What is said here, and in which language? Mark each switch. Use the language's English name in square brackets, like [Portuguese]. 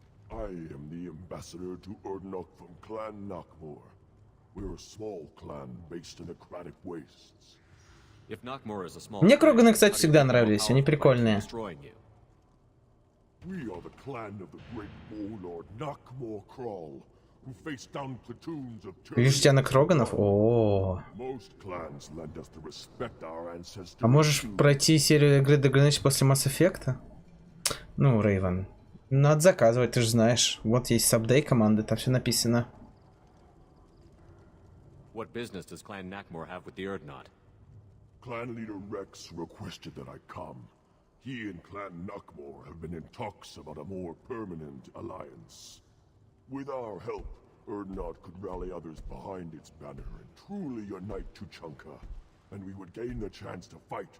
[English] I am the ambassador to Urdnok from Clan Nakmor. We're a small clan based in aquatic wastes. If Nakmor is a small [Russian] Мне Кроганы, кстати, всегда нравились, они прикольные. [English] We are the clan of the great warlord Nakmor Kral, who faced down platoons of [Russian] Видишь, тебя на Кроганов? О. [English] Most clans lend us to respect our ancestors. [Russian] А можешь пройти серию игры Догранич после Mass Effect? Ну, Рейвен. Надо заказывать, ты же знаешь. Вот есть сабдей команды, там все написано. [English] What business does Clan Nakmor have with the Urdnot? Clan leader Rex requested that I come. He and Clan Nakmor have been in talks about a more permanent alliance. With our help, Urdnot could rally others behind its banner and truly unite Tuchanka, and we would gain the chance to fight.